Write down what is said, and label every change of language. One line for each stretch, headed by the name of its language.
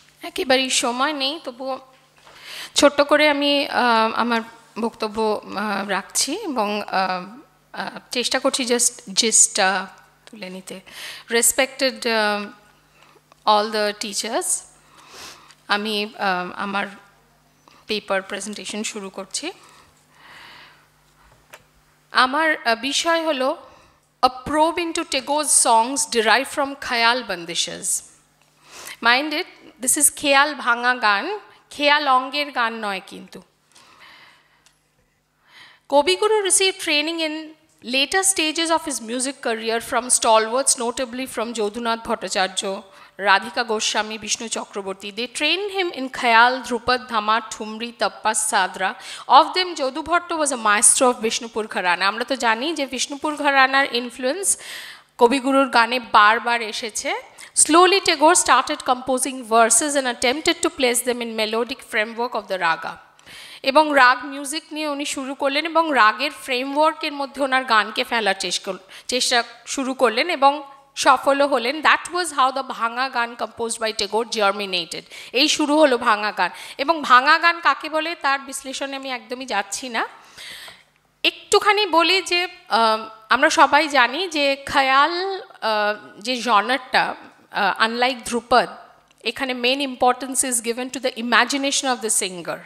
Bangla: একেবারেই সময় নেই, তবুও ছোট্ট করে আমি আমার বক্তব্য রাখছি এবং চেষ্টা করছি জাস্ট জিস্টটা তুলে নিতে।
English: respected all the teachers,
Bangla: আমি আমার পেপার প্রেজেন্টেশন শুরু করছি। আমার বিষয় হলো
English: a probe into Tagore's songs derived from Khayal bandishes. Mind it, this is Khayal bhanga গান,
Bangla: খেয়াল অঙ্গের গান নয় কিন্তু।
English: Kavi Guru received training in later stages of his music career from stalwarts, notably from Jodhunath Bhattacharya, Radhika Goswami, Vishnu Chakraborty. They trained him in Khayal, Dhrupad, Dhama, Thumri, Tappas, Sadra. Of them, Jodhu Bhatto was a maestro of Vishnupur Gharana.
Bangla: আমরা তো জানি যে Vishnupur Gharanar influence Kavi Guruর গানে বারবার এসেছে।
English: Slowly Tagore started composing verses and attempted to place them in melodic framework of the raga.
Bangla: এবং রাগ music নিয়ে উনি শুরু করলেন এবং রাগের ফ্রেমওয়ার্কের মধ্যে ওনার গানকে ফেলার চেষ্টা শুরু করলেন এবং সফলও হলেন।
English: That was how the bhanga gaan composed by Tagore germinated.
Bangla: এই শুরু হলো ভাঙা গান। এবং ভাঙা গান কাকে বলে তার বিশ্লেষণে আমি একদমই যাচ্ছি না, একটুখানি বলি যে আমরা সবাই জানি যে খেয়াল যে জনারটা, আনলাইক ধ্রুপদ, এখানে
English: Main importance is given to the imagination of the singer.